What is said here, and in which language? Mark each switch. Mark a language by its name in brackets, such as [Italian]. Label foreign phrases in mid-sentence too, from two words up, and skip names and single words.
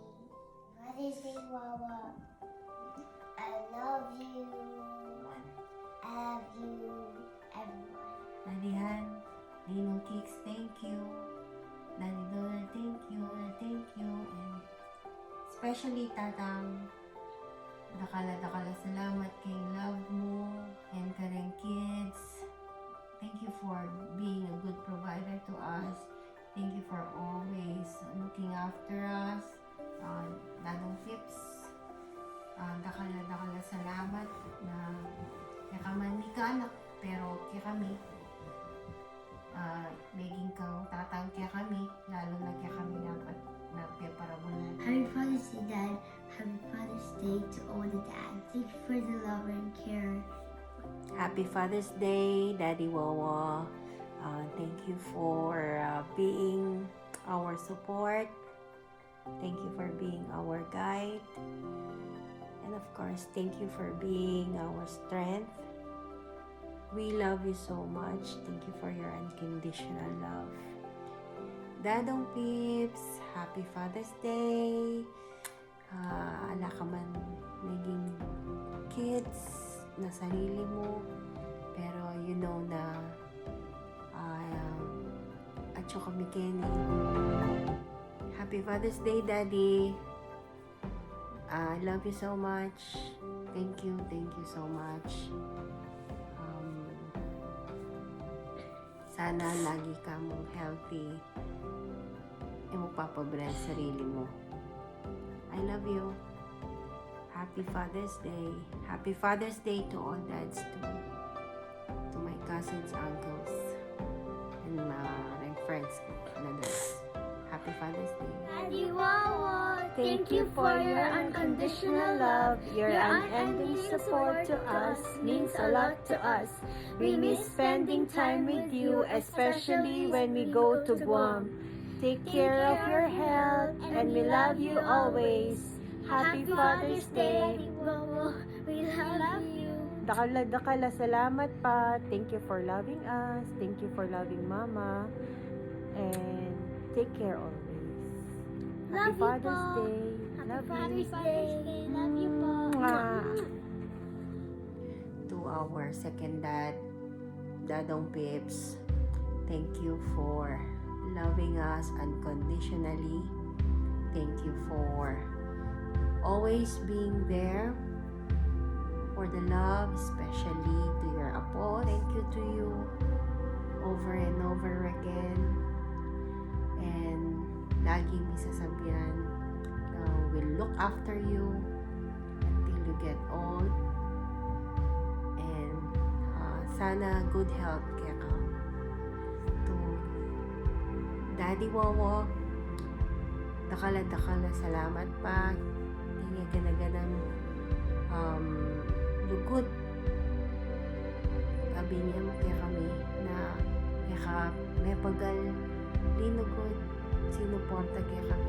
[English] Father's Day, Wawa. I love you. I love you, everyone. Daddy Han, Ninong Kicks, thank you. Daddy Donald, thank you. And especially Tatang, [Pampanga] dakala salamat kay love mo and kareng kids. [English] Thank you for being a good provider to us. Thank you for always looking after us. [Pampanga] Dadong Pips, dakala salamat na kaya ka man di ka anak, pero kaya kami maging kang tatang kaya kami, lalo na kaya kami dapat nagpaparabunan. [English] Happy Father's Day, Dad. Happy Father's Day to all the dads. Thank you for the love and care. Happy Father's Day, Daddy Wawa. Thank you for being our support. Thank you for being our guide. And of course, thank you for being our strength. We love you so much. Thank you for your unconditional love. Dadong Pips, Happy Father's Day. [Pampanga] Ala ka man naging kids na sarili mo, pero [English] you know [Pampanga] na at syo kami Kenny. [English] Happy Father's Day, Daddy. I love you so much. Thank you so much. [Pampanga] Sana lagi ka mong healthy e magpapabrand sarili mo. [English] I love you. Happy Father's Day. Happy Father's Day to all dads too. To my cousins, uncles, and my friends na dads. Happy Father's Day. Daddy Wawa, thank you for your unconditional love. Your unending support to us means a lot to us. We miss spending time with you, especially when we go to Guam. Take care of your health, and we love you always. Happy Father's Day. Daddy Wawa, we love you. [Pampanga] Dakala salamat, Pa. [English] Thank you for loving us. Thank you for loving Mama. And take care always. Happy Love you, Father's Pa. Day. Happy Love Father's you. Day. Love you, Pa. Mwah. To our second dad, Dadong Pips, thank you for loving us unconditionally. Thank you for always being there for the love, especially to your apo. Thank you to you over and over again. And [Filipino] lagi may sasabihan na [English] we'll look after you until you get old. And sana good health [Pampanga] kaya ka. [English] To Daddy Wowo, [Pampanga] dakala salamat pa. Hindi ganaganang lugod. Sabi niya mo kaya kami na kaya may pagal linugod sinuporta kaya kami.